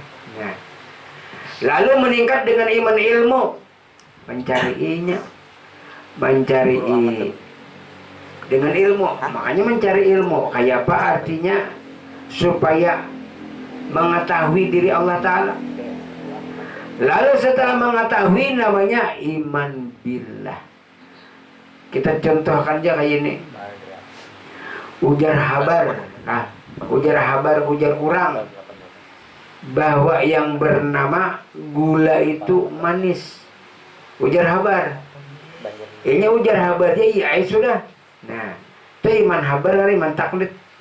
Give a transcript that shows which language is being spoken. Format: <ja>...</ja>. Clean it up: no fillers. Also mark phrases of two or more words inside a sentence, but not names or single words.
<id>Nah, lalu meningkat dengan iman ilmu, mencarinya, mencari dengan ilmu. Makanya mencari ilmu kayak apa artinya? Supaya mengetahui diri Allah Ta'ala. Lalu setelah mengetahui namanya</id> <ar>إيمان بالله.</ar> <id>Kita contohkan aja kayak ini, ujar habar. Nah, ujar habar, ujar orang bahwa yang bernama gula itu manis. Ujar habar. Ini ujar habarnya iya sudah. Nah, itu iman habar, iman taklid.</id>